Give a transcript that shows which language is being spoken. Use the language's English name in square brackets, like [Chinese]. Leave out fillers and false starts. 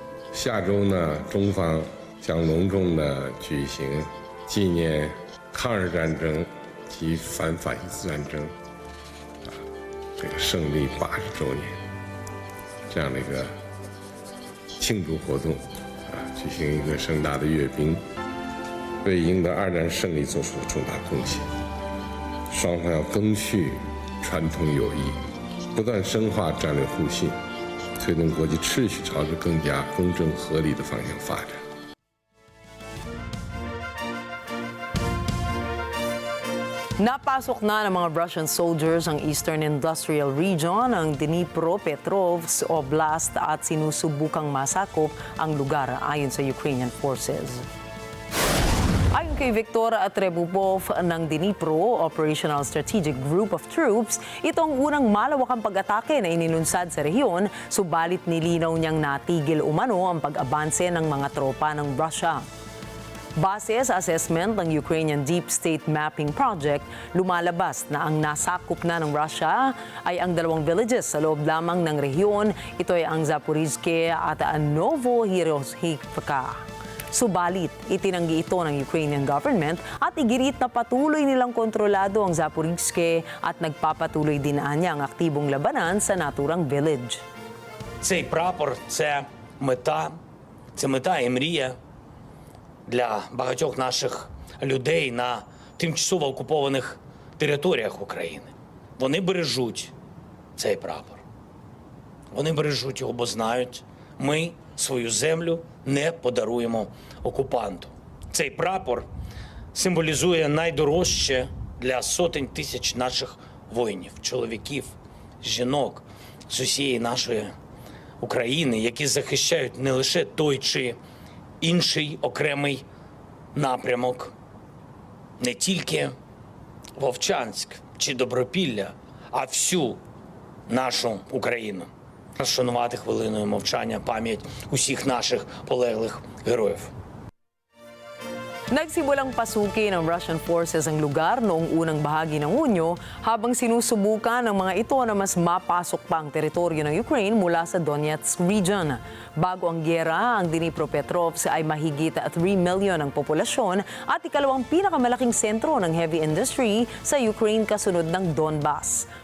[Chinese] 下周呢，中方将隆重地举行纪念抗日战争及反法西斯战争这个胜利80周年这样的一个庆祝活动举行一个盛大的阅兵，为赢得2战胜利做出重大贡献。双方要赓续传统友谊，不断深化战略互信，推动国际秩序朝着更加公正合理的方向发展。 [Filipino] Napasok na ng mga Russian soldiers ang Eastern Industrial Region ng Dnipropetrovsk Oblast at sinusubukang masakop ang lugar ayon sa Ukrainian forces. Ayon kay Viktor Trebupov ng Dnipro Operational Strategic Group of Troops, ito ang unang malawakang pag-atake na inilunsad sa rehiyon, subalit nilinaw niyang natigil umano ang pag-abanse ng mga tropa ng Russia. Base sa assessment ng Ukrainian Deep State Mapping Project, lumalabas na ang nasakop na ng Russia ay ang 2 villages sa loob lamang ng rehiyon. Ito ay ang Zaporizhzhia at Novohiroshyivka. Subalit, itinanggi ito ng Ukrainian government at igirit na patuloy nilang kontrolado ang Zaporizhzhia at nagpapatuloy din niya ang aktibong labanan sa naturang village. [Ukrainian] Цей прапор – це мета і мрія для багатьох наших людей на тимчасово окупованих територіях України. Вони бережуть цей прапор. Вони бережуть його, бо знають, ми свою землю не подаруємо окупанту. Цей прапор символізує найдорожче для сотень тисяч наших воїнів, чоловіків, жінок з усієї нашої України, які захищають не лише той чи інший окремий напрямок, не тільки Вовчанськ чи Добропілля, а всю нашу Україну. Шанувати хвилиною мовчання пам'ять усіх наших полеглих героїв. [Filipino] Nagsimulang pasukin ng Russian forces ang lugar noong unang bahagi ng Hunyo habang sinusubukan ng mga ito na mas mapasok pa ang teritoryo ng Ukraine mula sa Donetsk region. Bago ang gyera, ang Dnipropetrovsk ay mahigit 3 million ang populasyon at ikalawang pinakamalaking sentro ng heavy industry sa Ukraine kasunod ng Donbas.